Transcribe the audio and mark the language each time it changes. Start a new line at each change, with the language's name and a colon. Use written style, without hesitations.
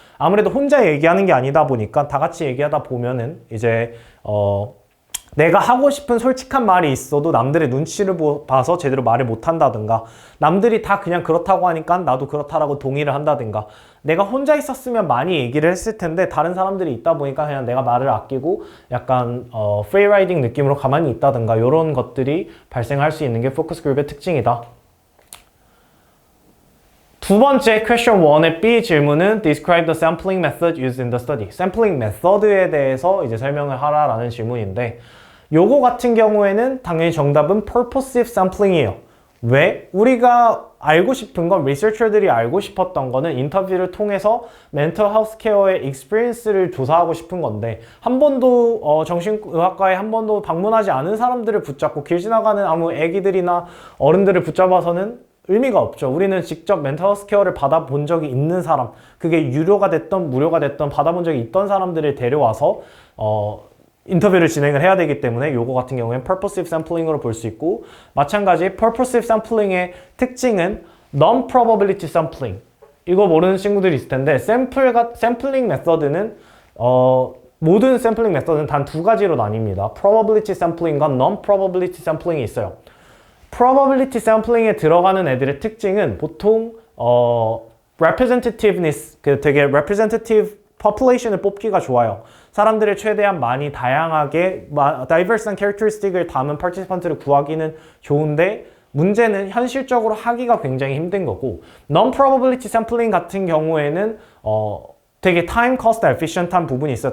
Korean: 아무래도 혼자 얘기하는 게 아니다 보니까 다 같이 얘기하다 보면은 이제 내가 하고 싶은 솔직한 말이 있어도 남들의 눈치를 봐서 제대로 말을 못한다든가, 남들이 다 그냥 그렇다고 하니까 나도 그렇다라고 동의를 한다든가, 내가 혼자 있었으면 많이 얘기를 했을 텐데 다른 사람들이 있다 보니까 그냥 내가 말을 아끼고 약간 프리라이딩 느낌으로 가만히 있다든가, 이런 것들이 발생할 수 있는 게 포커스 그룹의 특징이다. 두 번째
English: question
Korean: 1의 B 질문은
English: describe the sampling method used in the study.
Korean: 샘플링 메서드에 대해서 이제 설명을 하라라는 질문인데, 요거 같은 경우에는 당연히 정답은 purposive sampling이에요. 왜? 우리가 알고 싶은 건, 리서처들이 알고 싶었던 거는 인터뷰를 통해서 멘털 헬스 케어의 익스피리언스를 조사하고 싶은 건데, 한 번도 정신의학과에 한 번도 방문하지 않은 사람들을 붙잡고 길 지나가는 아무 애기들이나 어른들을 붙잡아서는 의미가 없죠. 우리는 직접 멘털 헬스 케어를 받아본 적이 있는 사람, 그게 유료가 됐던 무료가 됐던 받아본 적이 있던 사람들을 데려와서 인터뷰를 진행을 해야 되기 때문에 요거 같은 경우에는 purposive sampling으로 볼 수 있고, 마찬가지 purposive sampling의 특징은 non-probability sampling. 이거 모르는 친구들이 있을 텐데, 샘플링 메서드는 모든 샘플링 메서드는 단 두 가지로 나뉩니다. probability sampling과 non-probability sampling이 있어요. probability sampling에 들어가는 애들의 특징은 보통 representativeness, 되게 representative population을 뽑기가 좋아요. 사람들을 최대한 많이 다양하게 diverse한 characteristic을 담은 participant를 구하기는 좋은데, 문제는 현실적으로 하기가 굉장히 힘든 거고, non-probability sampling 같은 경우에는 되게 time cost efficient한 부분이 있어요.